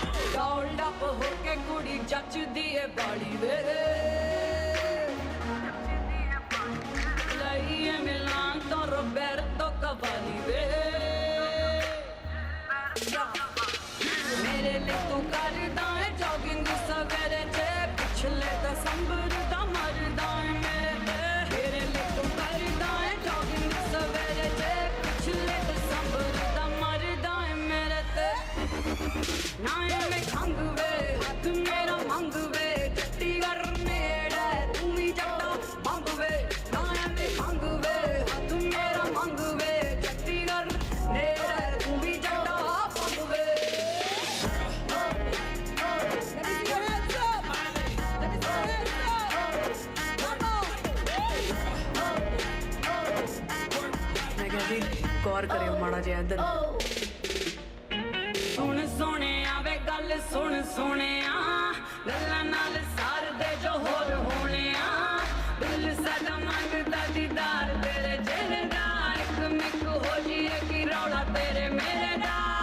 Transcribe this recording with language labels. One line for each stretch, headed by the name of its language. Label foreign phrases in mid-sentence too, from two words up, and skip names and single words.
English: Rolled up
Punjabi: ਹੋਕੇ ਕੁੜੀ ਜਚਦੀ ਹੈ ਬੱਲੀ ਵੇ ਲਿਆਏ ਮਿਲਾਨ ਤੋਂ Roberto Cavalli ਵੇ ਮੇਰੇ ਲਈ ਤੂੰ ਕਰਦਾ ਹੈ jogging ਸਵੇਰੇ ਚ ਪਿਛਲੇ December ਦਾ ਮਰਦਾ ਹੈ ਮੇਰੇ ਲਈ ਤੂੰ ਕਰਦਾ ਹੈ jogging ਸਵੇਰੇ ਚ ਪਿਛਲੇ December ਦਾ ਮਰਦਾ ਹੈ ਮੇਰੇ ਤੇ ਨਾ ਮੈਂ ਖੰਘ ਵੇ ਹੱਥ ਮੇਰਾ ਮੰਗ ਵੇ ਚੱਟੀ ਕਰਨੇ ਦਾ ਤੂੰ ਹੀ ਜੱਟਾ ਬੰਗ ਵੇ ਨਾ ਮੈਂ ਖੰਘ ਵੇ ਹੱਥ ਮੇਰਾ ਮੰਗ ਵੇ ਚੱਟੀ ਕਰਨੇ ਦਾ ਤੂੰ ਹੀ ਜੱਟਾ ਬੰਗ ਵੇ ਗੌਰ ਕਰੀਓ ਮਾੜਾ ਜਿਹਾ ਇਧਰ ਸੁਣ ਸੋਹਣੇ ਆਵੇ ਗੱਲ ਸੁਣ ਸੋਹਣੇ ਗੱਲਾਂ ਨਾਲ ਸਾਰ ਦੇ ਜੋ ਹੋਰ ਹੋਣੇ ਦਿਲ ਸਾਡਾ ਮੰਗਦਾ ਦੀਦਾਰ ਤੇਰੇ ਜਿਹਨੇ ਦਾ ਇੱਕ ਮਿੱਕ ਹੋ ਜਾਈਏ ਕਿ ਰੌਲਾ ਤੇਰੇ ਮੇਰੇ ਦਾ